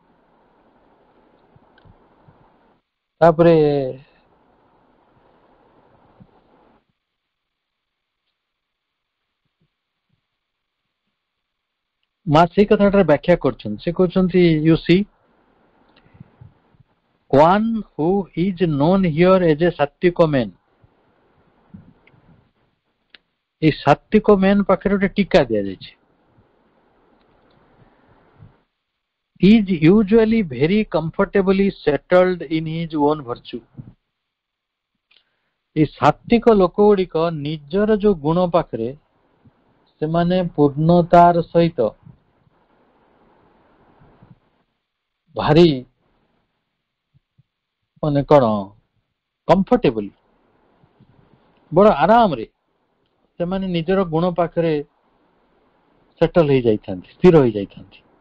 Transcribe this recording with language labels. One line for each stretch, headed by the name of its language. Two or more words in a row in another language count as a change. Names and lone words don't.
Odia: ତାପରେ ମା ସେଇ କଥାଟାରେ ବ୍ୟାଖ୍ୟା କରୁଛନ୍ତି। ସେ କହୁଛନ୍ତି
English: you see one who is known here as a ସାତ୍ଵିକ man,
Odia: এই ସାତ୍ଵିକ
English: man
Odia: ପାଖରେ ଗୋଟେ ଟୀକା ଦିଆଯାଇଛି।
English: is usually very comfortably settled in his own virtue।
Odia: এই ସାତ୍ଵିକ ଲୋକ ଗୁଡିକ ନିଜର ଯୋଉ ଗୁଣ ପାଖରେ ସେମାନେ ପୂର୍ଣ୍ଣତାର ସହିତ ଭାରି ମାନେ କଣ କମ୍ଫର୍ଟେବଲ ବଡ ଆରାମରେ ସେମାନେ ନିଜର ଗୁଣ ପାଖରେ ସେଟଲ ହେଇଯାଇଥାନ୍ତି, ସ୍ଥିର ହେଇଯାଇଥାନ୍ତି।